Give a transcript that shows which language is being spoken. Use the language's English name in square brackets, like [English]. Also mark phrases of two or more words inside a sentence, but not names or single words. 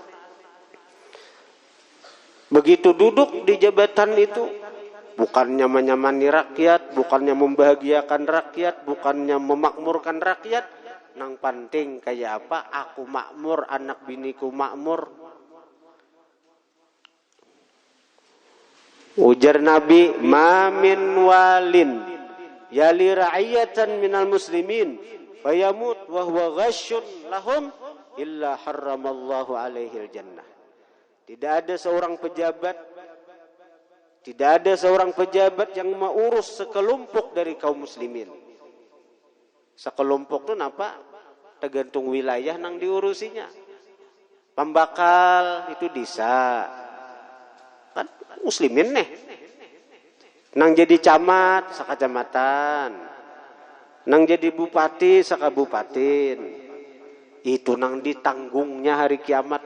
[Indonesian] Begitu duduk di jabatan itu, bukannya menyamani rakyat, bukannya membahagiakan rakyat, bukannya memakmurkan rakyat, [Banjar] nang penting kayak apa? Aku makmur, anak biniku makmur. Ujar Nabi, [Arabic] "ما من والٍ يلي رعية من المسلمين فيموت وهو غاش لهم إلا حرم الله عليه الجنة." [Indonesian] Tidak ada seorang pejabat yang mengurus sekelompok dari kaum muslimin. Sekelompok itu apa? Tergantung wilayah nang diurusinya. [Banjar] Pembakal itu desa. [Indonesian] Kan muslimin nih. [Banjar] Nang jadi camat sakacamatan. Nang jadi bupati sakabupaten. Itu nang ditanggungnya hari kiamat.